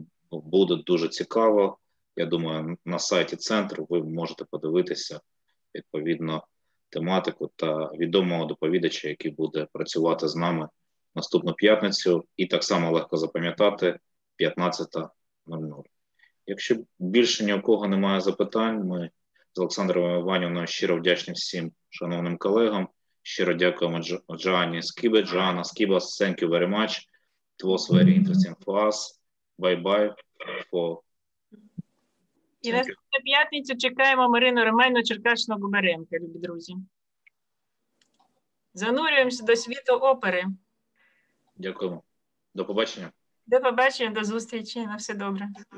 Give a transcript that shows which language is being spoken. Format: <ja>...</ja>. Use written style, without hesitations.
<uk>Буде дуже цікаво. Я думаю, на сайті центру ви можете подивитися відповідно тематику та відомого доповідача, який буде працювати з нами наступну п'ятницю, і так само легко запам'ятати 15:00. Якщо більше ні у кого немає запитань, ми з Олександрою Іванівною щиро вдячні всім шановним колегам. Щиро дякуємо Joanna Skiba. Joanna Skiba,</uk> <en>thank you very much. It was very interesting for us. Bye-bye.</en> <uk>І наступну п'ятницю чекаємо Марину Романівну Черкашину-Губаренко, любі друзі. Занурюємося до світу опери. Дякуємо. До побачення. До побачення, до зустрічі. На все добре.</uk>